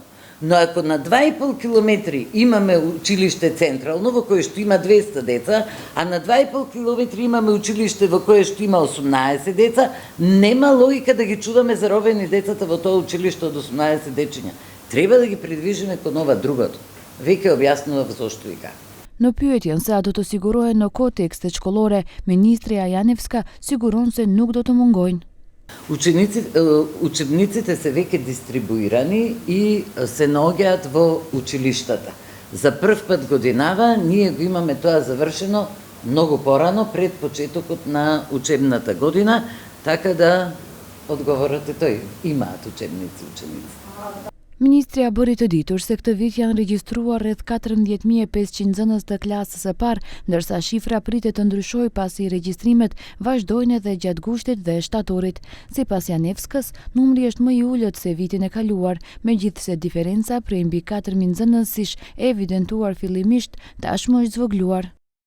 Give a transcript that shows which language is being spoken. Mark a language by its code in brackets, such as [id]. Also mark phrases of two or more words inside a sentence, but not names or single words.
[mk] Но ако на 2,5 километри имаме училиште централно, во кое што има 200 деца, а на 2,5 километри имаме училиште во кое што има 18 деца, нема логика да ги чудаме заробени децата во тоа училиште од 18 дечиња. Треба да ги придвижиме кон ова другото. Веќе објаснував зошто и како. [sq] Në pyetjen se a do të sigurohen në kohë tekstet shkollore, ministrja Janevska siguron se nuk do të mungojnë. [mk] Учебниците се веќе дистрибуирани и се наоѓаат во училиштата. За прв пат годинава ние го имаме тоа завршено многу порано пред почетокот на учебната година, така да одговорот е тој. Имаат учебници ученици. [sq] Ministria bëri të ditur se këtë vit janë regjistruar rreth 14.500 nxënës të klasës së parë, ndërsa shifra pritet të ndryshojë pasi regjistrimet vazhdojnë edhe gjatë gushtit dhe shtatorit. Sipas Janevskës, numri është më i ulët se vitin e kaluar, megjithse diferenca prej mbi 4.000 nxënësish e evidentuar fillimisht tashmë është zvogëluar.